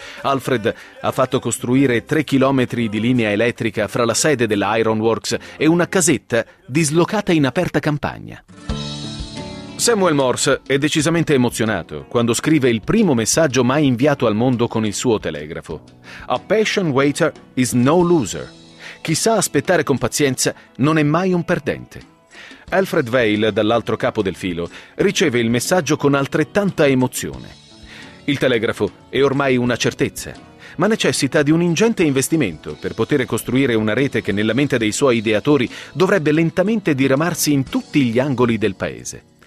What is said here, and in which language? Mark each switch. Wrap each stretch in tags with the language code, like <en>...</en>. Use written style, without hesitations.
<it>Alfred ha fatto costruire 3 chilometri di linea elettrica fra la sede della Ironworks e una casetta dislocata in aperta campagna. Samuel Morse è decisamente emozionato quando scrive il primo messaggio mai inviato al mondo con il suo telegrafo.</it> <en>A patient waiter is no loser.</en> <it>Chi sa aspettare con pazienza non è mai un perdente. Alfred Vail, dall'altro capo del filo, riceve il messaggio con altrettanta emozione. Il telegrafo è ormai una certezza, ma necessita di un ingente investimento per poter costruire una rete che nella mente dei suoi ideatori dovrebbe lentamente diramarsi in tutti gli angoli del paese.</it>